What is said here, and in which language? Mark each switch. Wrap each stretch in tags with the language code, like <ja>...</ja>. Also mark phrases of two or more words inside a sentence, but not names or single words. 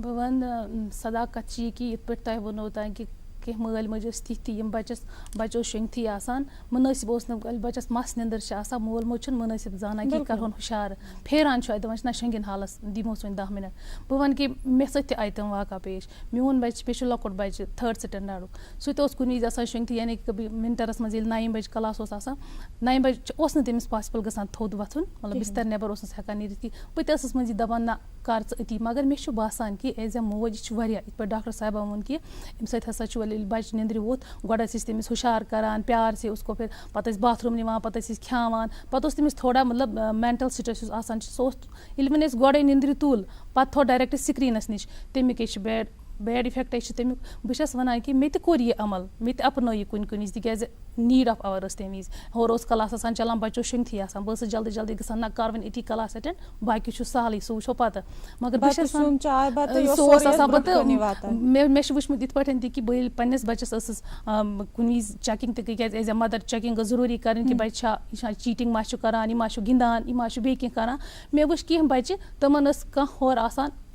<ks>بہٕ وَنہٕ صداقت چھِ یہِ کہِ یِتھ پٲٹھۍ تۄہہِ ووٚنو تانۍ کہِ کینٛہہ مٲلۍ مٲجۍ ٲسۍ تِتھۍ تہِ یِم بَچہِ اوس شۄنٛگتھٕے آسان مُنٲسِب اوس نہٕ ییٚلہِ بَچَس مَس نیٚنٛدٕر چھِ آسان مول موج چھُنہٕ مُنٲسِب زانان کہِ یہِ کَرہون ہُشار پھیران چھُ اَتہِ دَپان چھِ نہ شۄنٛگِن حالَس دِموس وۄنۍ 10 مِنَٹ بہٕ وَنہٕ کہِ مےٚ سۭتۍ تہِ آیہِ تِم واقع پیش میون بَچہِ بیٚیہِ چھُ لۄکُٹ بَچہِ 3rd سٹینڈاڈُک سُہ تہِ اوس کُنہِ وِزِ آسان شۄنٛگتھٕے یعنی کہِ وِنٹَرَس منٛز ییٚلہِ 9 بَجہِ کلاس اوس آسان 9 بَجہِ اوس نہٕ تٔمِس پاسِبٕل گژھان تھوٚد وۄتھُن مطلب بِستَر نٮ۪بَر اوسنَس ہٮ۪کان نیٖرِتھ کینٛہہ بہٕ تہِ ٲسٕس منٛز یہِ دَپان نہ کَر ژٕ أتی مگر مےٚ چھُ باسان کہِ</ks> <en>as a</en> <ks>موج یہِ چھُ واریاہ یِتھ پٲٹھۍ ڈاکٹر صاحبہ ووٚن کہِ اَمہِ سۭتۍ ہَسا چھُ ییٚلہِ بَچہِ نیٚنٛدرِ ووٚتھ گۄڈٕ ٲسۍ أسۍ تٔمِس ہُشار کَران</ks> <ur>پیار سے اُس کو پھر</ur> <ks>پَتہٕ ٲسۍ باتھروٗم نِوان پَتہٕ ٲسۍ أسۍ کھیٛاوان پَتہٕ اوس تٔمِس تھوڑا مطلب</ks> <en>mental stress</en> <ks>یُس آسان چھِ سُہ اوس ییٚلہِ وۄنۍ أسۍ گۄڈَے نیٚنٛدرِ تُل پَتہٕ تھوٚو</ks> <en>direct screen</en> <ks>نِش تَمیُک چھِ</ks> <en>bad effect</en> <ks>چھِ تَمیُک بہٕ چھَس وَنان کہِ مےٚ تہِ کوٚر یہِ عمل مےٚ تہِ اَپنٲو یہِ کُنہِ وِزِ تِکیٛازِ</ks> <en>need of hour</en> <ks>ٲس تَمہِ وِزِ ہورٕ اوس کلاس آسان چَلان بَچہِ اوس شۄنٛگتھٕے آسان بہٕ ٲسٕس جلدی جلدی گژھان نہ کَر وۄنۍ أتی کلاس اٮ۪ٹٮ۪نٛڈ باقٕے چھُ سہلٕے سُہ وٕچھو پَتہٕ مگر بہٕ چھَس سُہ اوس آسان پَتہٕ مےٚ چھُ وٕچھمُت یِتھ پٲٹھۍ تہِ کہِ بہٕ ییٚلہِ پنٛنِس بَچَس ٲسٕس کُنہِ وِزِ چَکِنٛگ تہِ تِکیٛازِ</ks> <en>as a mother checking</en> <ks>ٲس ضروٗری کَرٕنۍ کہِ بَچہِ چھا یہِ چھا چیٖٹِنٛگ ما چھُ کَران یہِ ما چھُ گِنٛدان یہِ ما چھُ بیٚیہِ کینٛہہ کَران مےٚ وٕچھ کینٛہہ بَچہِ تِمَن ٲس کانٛہہ ہورٕ آسان</ks>